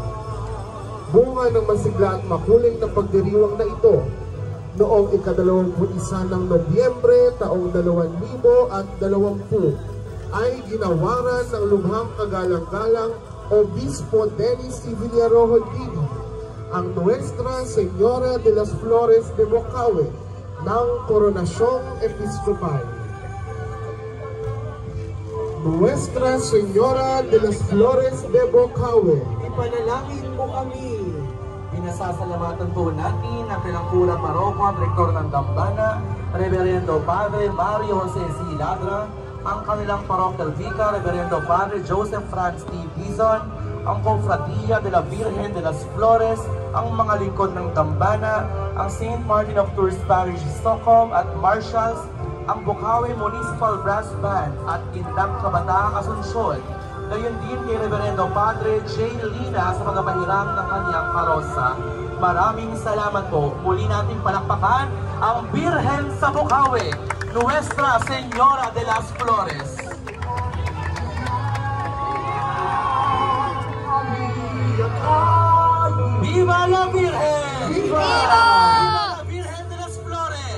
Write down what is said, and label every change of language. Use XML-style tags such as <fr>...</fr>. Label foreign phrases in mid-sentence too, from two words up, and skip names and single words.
<tl>Bunga ng masigla at makuling na pagdiriwang na ito, noong ika-21 ng Nobyembre taong 2020 ay ginawaran ng lubhang kagalang-galang Obispo Dennis C. Villarojo Dini ang Nuestra Señora de las Flores de Bocaue ng Koronasyong Episkopal. Nuestra Señora de las Flores de Bocaue, Ipanalangin mo kami. Pinasasalamatan po natin ang pinangkulang paroko at rektor ng Dambana, Reverendo Padre Mario Jose C. Ladra, ang kanilang parochial vicar, Reverendo Padre Joseph Franz T. Dizon, ang Confradia de la Virgen de las Flores, ang mga lingkod ng Dambana, ang St. Martin of Tours Parish Stockholm at Marshals, ang Bukawi Municipal Brass Band at Indang Kabataang Asunsyon. Gayon din kay Reverendo Padre J. Lina sa pagpapahiram ng kanyang karosa. Maraming salamat po. Muli nating palakpakan ang Birhen sa Bukawi, Nuestra Señora de las Flores.</tl> <es>¡Viva la Virgen! ¡Viva! ¡Viva la Virgen de las Flores!</es>